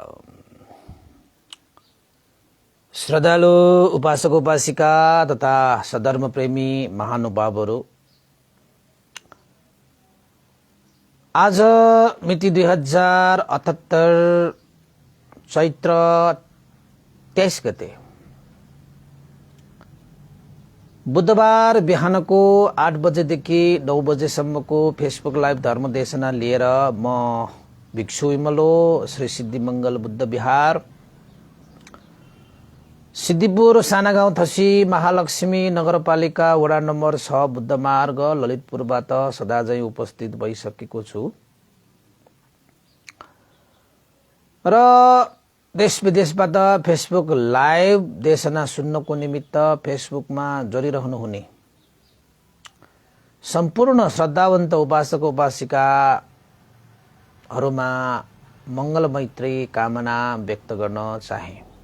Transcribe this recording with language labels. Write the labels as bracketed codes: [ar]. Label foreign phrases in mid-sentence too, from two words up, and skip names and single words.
[ne] श्रद्धालु उपासक उपासिका तथा सधर्म प्रेमी महानुभावहरू, आज मिति 2078 चैत्र 23 गते बुधबार बिहानको 8 बजेदेखि 9 बजेसम्मको [en] Facebook live [ne] धर्मदेशना लिएर म भिक्षु विमलो श्री सिद्धिमंगल बुद्ध विहार सिद्धिपुर सानागाउँ थसी महालक्ष्मी नगरपालिका वडा नम्बर 6 बुद्ध मार्ग ललितपुरबाट सदाझै उपस्थित भइसकेको छु र देश विदेशबाट [en] Facebook live [ne] देशना सुन्नको निमित्त फेसबुकमा जोडिरहनुहुने सम्पूर्ण श्रद्धावन्त उपासक उपासिकाहरूमा मंगल मैत्री कामना व्यक्त गर्न चाहे